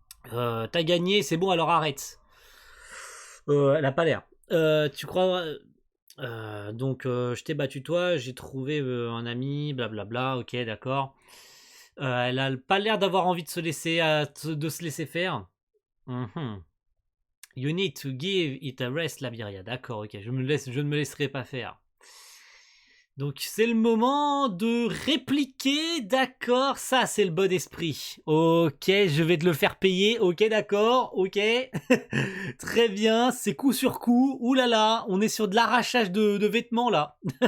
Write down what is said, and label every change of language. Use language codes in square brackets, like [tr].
[fr] T'as gagné, c'est bon, alors arrête. Elle a pas l'air. Tu crois. Donc, je t'ai battu toi, j'ai trouvé un ami, blablabla, ok, d'accord. Elle a pas l'air d'avoir envie de se laisser faire. Mhm. [en] You need to give it a rest, Laviria. [fr] D'accord, ok, je ne me laisserai pas faire. Donc c'est le moment de répliquer, d'accord, ça c'est le bon esprit. Ok, je vais te le faire payer, ok d'accord, ok. Très bien, c'est coup sur coup, oulala, on est sur de l'arrachage de vêtements là.